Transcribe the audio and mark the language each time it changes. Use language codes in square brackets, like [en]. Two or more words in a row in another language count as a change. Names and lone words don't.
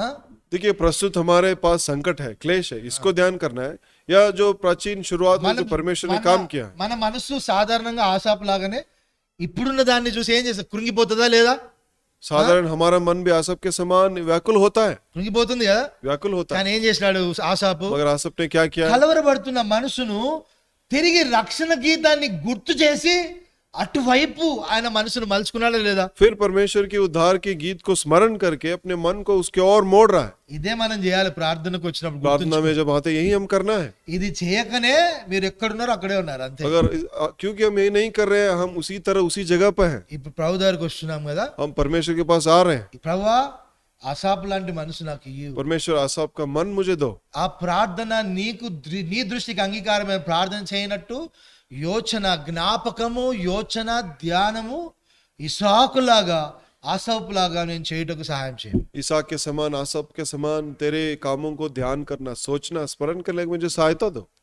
[hi] देखिए प्रस्तुत हमारे पास संकट है, क्लेश है, इसको ध्यान करना है या जो प्राचीन शुरुआत में जो परमेश्वर ने काम किया। [te] మన మనసు సాధారణంగా ఆసాపు లాగానే ఇప్పుడున్న దాన్ని చూసి ఏం చేస్తా కృంగిపోతుందా లేదా [hi] साधारण हमारा मन भी आसप के समान व्याकुल होता है, [te] కృంగిపోతుంది కదా [hi] व्याकुल होता है। [te] కానీ ఏం చేసినాడు ఆసాపు [hi] मगर आसप ने क्या किया? [te] కలవరపడుతున్న మనసును తిరిగి రక్షణ గీతాన్ని గుర్తు చేసి అటువైపు ఆయన మనసును మలుచుకున్నాడా లేదా [hi] फिर परमेश्वर की उद्धार की गीत को स्मरण करके अपने मन को उसके ओर मोड़ रहा है। [te] ఇదే మనం చేయాలి ప్రార్థనకు వచ్చినప్పుడు [hi] प्रार्थना में जब आते यही हम करना है। [te] ఇది చేయకనే మీరు ఎక్కడున్నారో అక్కడే ఉన్నారు అంతే [hi] अगर क्योंकि हम यही नहीं कर रहे हैं, हम उसी तरह उसी जगह पर हैं, [te] ఇప్పుడు ప్రభు దగ్గరికి వస్తున్నాం కదా [hi] हम परमेश्वर के पास आ रहे हैं। [te] ప్రభువా ఆసాపు లాంటి మనసు నాకు ఇయ్యు [hi] परमेश्वर आसाप का मन मुझे दो। [te] ఆ ప్రార్థన నీ దృష్టికి అంగీకారమైన ప్రార్థన చేయనట్టు యోచన జ్ఞాపకము యోచన ధ్యానము ఇసాకులాగా ఆసాపులాగా నేను చేయుటకు సహాయం చేయండి [hi] ईसाक के समान आसप के समान तेरे कामों को ध्यान करना, सोचना, स्मरण करने की मुझे सहायता दो।